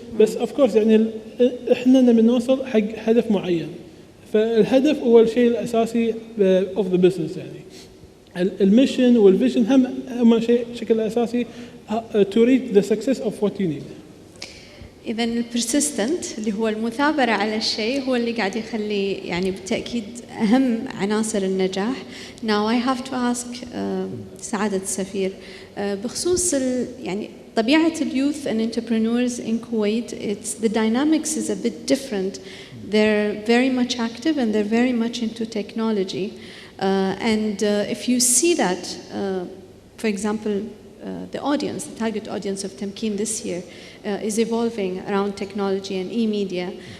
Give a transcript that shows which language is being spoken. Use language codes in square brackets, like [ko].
[ar] بس of course يعني إحنا نبي نوصل حق هدف معين، فالهدف هو الشيء الأساسي [en] of the business. [ar] يعني الميشن والفيجن هم شيء شكل أساسي [en] to reach the success of what you need. [ar] إذا البرسيستنت اللي هو المثابرة على الشيء هو اللي قاعد يخلي يعني بالتأكيد أهم عناصر النجاح. [en] Now I have to ask [ar] سعادة السفير بخصوص يعني طبيعة اليوث [en] and entrepreneurs in Kuwait. The dynamics is a bit different. They're very much active and they're very much into technology. And if you see that, for example, the audience, the target audience of Tamkeen this year is evolving around technology and e-media.